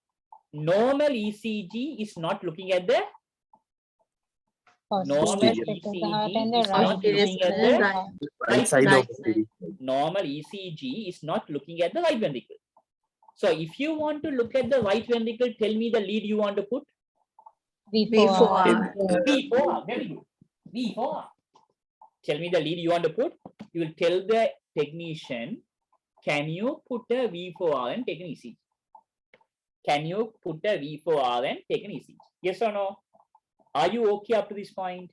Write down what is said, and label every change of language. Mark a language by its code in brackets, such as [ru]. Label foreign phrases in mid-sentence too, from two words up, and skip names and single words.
[en] Normal ECG is not looking at the normal Posterior straight of the heart and the ECG is not right looking at Posterior the right. right side Right of side. the normal ECG is not looking at the right ventricle. So if you want to look at the right ventricle, tell me the lead you want to put. V4R. V4R. Very good. V4R. Tell me the lead you want to put. You will tell the technician, can you put a V4R and take an ECG? Can you put a V4R and take an ECG? Yes or no? Are you okay up to this point?